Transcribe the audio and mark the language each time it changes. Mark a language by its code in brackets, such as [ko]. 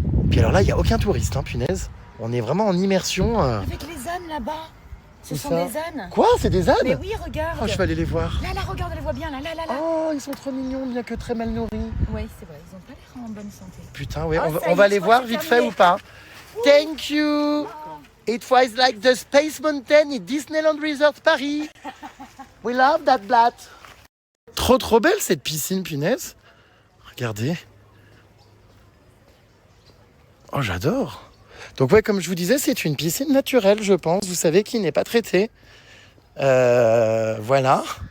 [fr] Puis alors là, il n'y a aucun touriste, hein, punaise. On est vraiment en immersion. Avec les ânes là-bas. Ce sont des ânes. Quoi? C'est des ânes? Mais oui, regarde. Oh, je vais aller les voir. Là, regarde, on les voit bien, là. Oh, ils sont trop mignons, bien que très mal nourris. Oui, c'est vrai, ils n'ont pas l'air en bonne santé. Putain, ouais, Oh, on va les voir vite fait ou pas? [en] Thank you. It was like the Space Mountain at Disneyland Resort Paris. We love that blat. [fr] Trop belle cette piscine, punaise. Regardez. Oh, j'adore. Donc ouais, comme je vous disais, c'est une piscine naturelle, je pense. Vous savez, qui n'est pas traitée. Voilà.